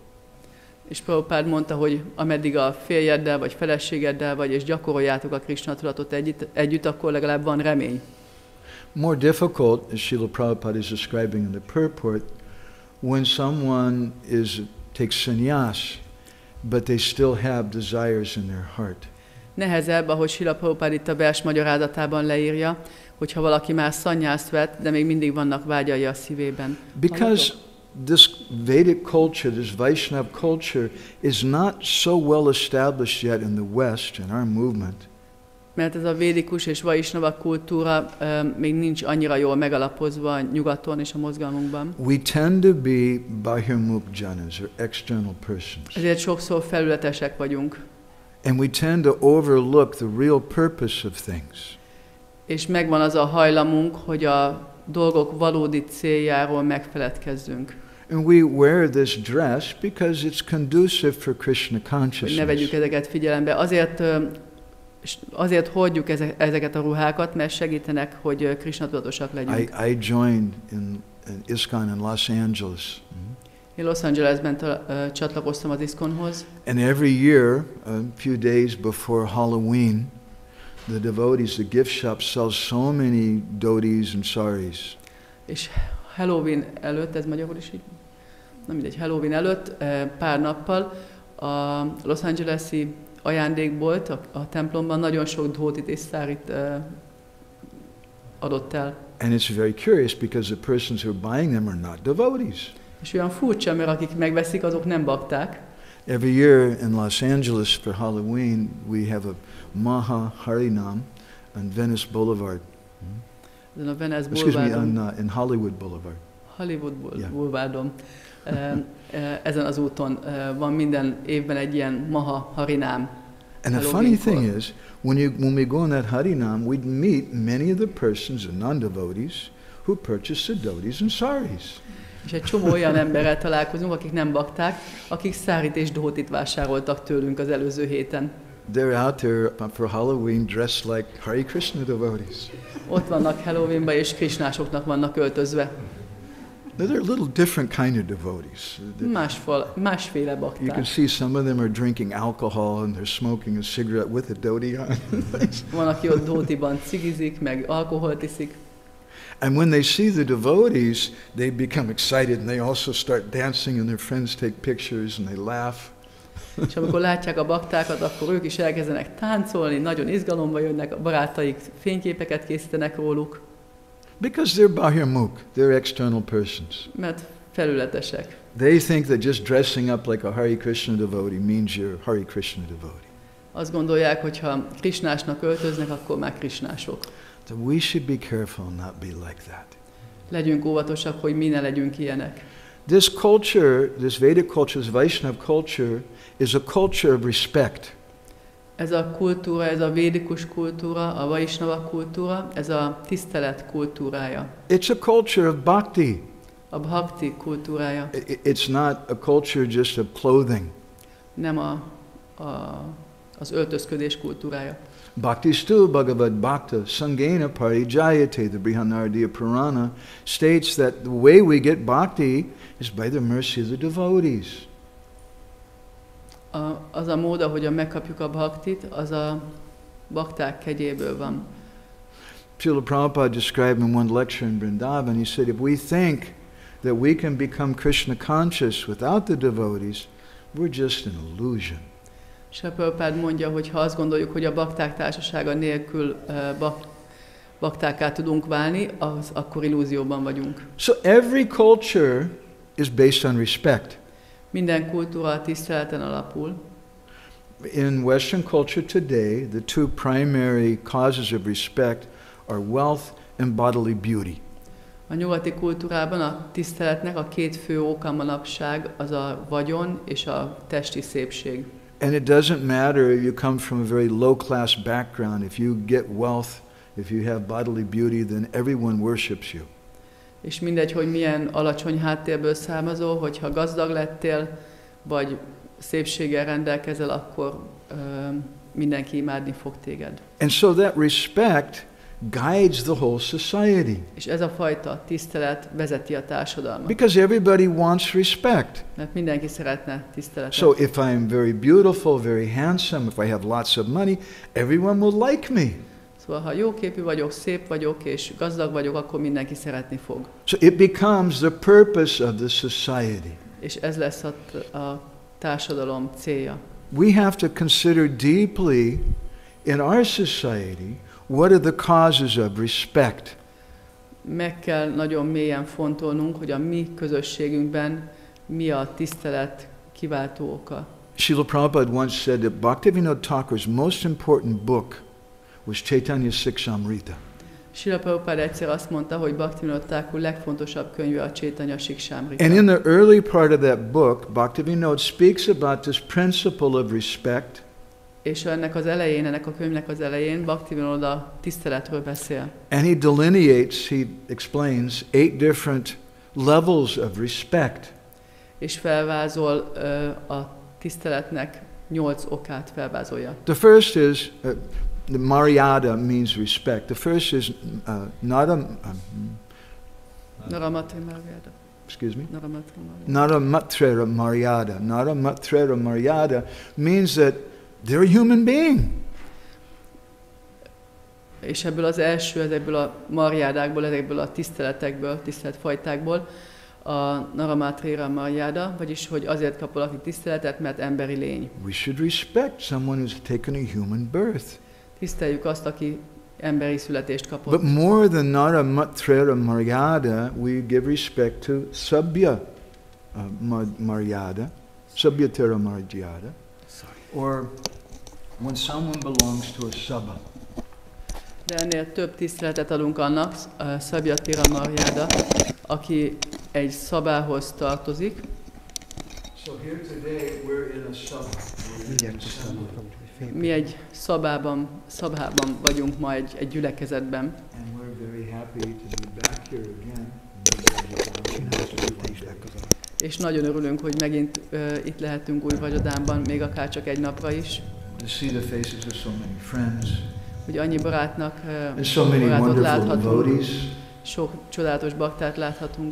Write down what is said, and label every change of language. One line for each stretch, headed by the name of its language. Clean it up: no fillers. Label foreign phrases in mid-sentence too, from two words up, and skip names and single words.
Hungarian: És Prabhupád mondta, hogy ameddig a férjeddel vagy feleségeddel vagy, és gyakoroljátok a Krishna tudatot együtt, akkor legalább van remény.
English: More difficult, as Srila Prabhupada is describing in the purport, when someone takes sannyas, but they still have desires in their heart.
Hungarian: Nehezebb, ahogy Srila Prabhupád itt a vers magyarázatában leírja, hogyha valaki már szannyászt vett, de még mindig vannak vágyai a szívében.
English: Because this Vedic culture, this Vaishnava culture is not so well established yet in the West, in our movement.
Hungarian: Mert ez a védikus és vaisnava kultúra még nincs annyira jól megalapozva nyugaton és a mozgalmunkban.
English: We tend to be
Sanskrit: bahirmukh janas,
English: or external persons.
Hungarian: Ezért sokszor felületesek vagyunk.
English: And we tend to overlook the real purpose of things.
Hungarian: És megvan az a hajlamunk, hogy a dolgok valódi céljáról megfeledkezzünk.
English: And we wear this dress because it's conducive for Krishna consciousness.
Hungarian: Ne vegyük ezeket figyelembe. Azért hordjuk ezeket a ruhákat, mert segítenek, hogy Krishna tudatosak legyünk.
English: I joined in ISKCON in Los Angeles.
Hungarian: Én Los Angelesben csatlakoztam az ISKCON-hoz.
English: And every year, a few days before Halloween, the devotees, the gift shop sells so many dhotis and saris.
Hungarian: És Halloween előtt, ez magyarul is így, nem mindegy, Halloween előtt pár nappal a Los Angeles-i ajándékbolt a templomban nagyon sok dhótit és szárit adott el.
English: And it's very curious because the persons who are buying them are not devotees.
Hungarian: És olyan furcsa, mert akik megveszik, azok nem bakták.
English: Every year in Los Angeles for Halloween, we have a Maha Harinam on Venice Boulevard.
Hungarian: Ezen a Venice
English: Excuse
Hungarian: Boulevardon.
English: me, in Hollywood Boulevard.
Hungarian: Hollywood Boulevardon. Ezen az úton van minden évben egy ilyen Maha Harinám.
English: And the funny thing is, when we go on that Harinam, we'd meet many of the persons, the non-devotees, who purchase the dhotis and saris.
Hungarian: És egy csomó olyan emberrel találkozunk, akik nem bakták, akik szárit és dhótit vásároltak tőlünk az előző héten.
English: They're out there for Halloween dressed like Hare Krishna devotees.
Hungarian: Ott vannak Halloweenban, és krisnásoknak vannak öltözve.
English: They're a little different kind of devotees.
Hungarian: Másféle bakták.
English: You can see some of them are drinking alcohol and they're smoking a cigarette with a dhoti on.
Hungarian: Van, aki ott dhótiban cigizik, meg alkoholt iszik.
English: And when they see the devotees, they become excited and they also start dancing and their friends take pictures and they laugh.
Hungarian: És amikor látják a baktákat, akkor ők is elkezdenek táncolni, nagyon izgalomba jönnek, a barátaik fényképeket készítenek róluk.
English: Because they're bahirmukh, they're external persons.
Hungarian: Mert felületesek.
English: They think that just dressing up like a Hare Krishna devotee means you're Hare Krishna devotee.
Hungarian: Azt gondolják, hogy ha krisnásnak öltöznek, akkor már krisnások.
English: So we should be careful not be like that.
Hungarian: Legyünk óvatosak, hogy mi ne legyünk ilyenek.
English: This culture, this Vedic culture, this Vaishnava culture, is a culture of respect.
Hungarian: Ez a kultúra, ez a védikus kultúra, a Vaishnava kultúra, ez a tisztelet kultúrája.
English: It's a culture of bhakti.
Hungarian: A bhakti kultúrája.
English: It's not a culture just of clothing.
Hungarian: Nem az öltözködés kultúrája.
Sanskrit: Bhaktistu Bhagavad Bhakta Sangena Parijayate,
English: the Brihadaranyaka Purana states that the way we get bhakti is by the mercy of the devotees.
Hungarian: Az a mód, ahogyan megkapjuk a bhaktit, az a bakták kegyéből van.
English: Srila Prabhupada described in one lecture in Vrindavan, he said, if we think that we can become Krishna conscious without the devotees, we're just an illusion.
Hungarian: Srila Prabhupada mondja, hogy ha azt gondoljuk, hogy a bakták társasága nélkül baktákká tudunk válni, akkor illúzióban vagyunk.
English: So every culture is based on respect.
Hungarian: Minden kultúra tiszteleten alapul.
English: In Western culture today, the two primary causes of respect are wealth and bodily beauty.
Hungarian: A nyugati kultúrában a tiszteletnek a két fő oka manapság az a vagyon és a testi szépség.
English: And it doesn't matter if you come from a very low class background, if you get wealth, if you have bodily beauty, then everyone worships you.
Hungarian: És mindegy, hogy milyen alacsony háttérből származol, hogyha gazdag lettél, vagy szépséggel rendelkezel, akkor mindenki imádni fog téged.
English: And so that respect guides the whole society.
Hungarian: És ez a fajta tisztelet vezeti a társadalmat.
English: Because everybody wants respect.
Hungarian: Mert mindenki szeretne tiszteletet.
English: So if I'm very beautiful, very handsome, if I have lots of money, everyone will like me.
Hungarian: Szóval ha jóképű vagyok, szép vagyok és gazdag vagyok, akkor mindenki szeretni fog.
English: So it becomes the purpose of the society.
Hungarian: És ez lesz a társadalom célja.
English: We have to consider deeply in our society what are the causes of respect.
Hungarian: Meg kell nagyon mélyen fontolnunk, hogy a mi közösségünkben mi a tisztelet kiváltó oka.
English: Srila Prabhupada once said that Bhaktivinoda Thakur's most important book was Chaitanya Siksamrita.
Hungarian: Srila Prabhupada egyszer azt mondta, hogy Bhaktivinoda Thakur legfontosabb könyve a Chaitanya Siksamrita.
English: And in the early part of that book, Bhaktivinoda speaks about this principle of respect.
Hungarian: És ennek a könyvnek az elején Bhaktivinoda tiszteletről beszél.
English: And he delineates, he explains 8 different levels of respect.
Hungarian: És felvázol a tiszteletnek 8 okát felvázolja.
English: The first is the Maryada means respect. The first is
Sanskrit: Naramatra Maryada. Naramatra Maryada
English: means that they're a human being.
Hungarian: És ebből az első, ezekből a marjádákból, ezekből a tiszteletekből, tiszteletfajtákból a
Sanskrit: Naramatrira Maryada,
Hungarian: vagyis hogy azért kap valaki tiszteletet, mert emberi lény.
English: We should respect someone who's taken a human birth.
Hungarian: Tiszteljük azt, aki emberi születést kapott.
English: But more than
Sanskrit: Naramatra Maryada,
English: we give respect to
Sanskrit: Sabya Maryada, Sabhyatara Maryada,
English: or when someone belongs to a Sabha.
Hungarian: De ennél több tiszteletet adunk annak,
Sanskrit: Sabhyatara Maryada,
Hungarian: aki egy szabához tartozik.
English: So here today we're in a Sabha.
Hungarian: Mi egy szabában vagyunk ma egy gyülekezetben.
English: And we're very happy to be back here again.
Hungarian: És nagyon örülünk, hogy megint itt lehetünk Újvagyodánban, még akár csak egy napra is.
English: To see the faces of so many friends.
Hungarian: Hogy annyi barátot láthatunk, sok csodálatos baktát láthatunk.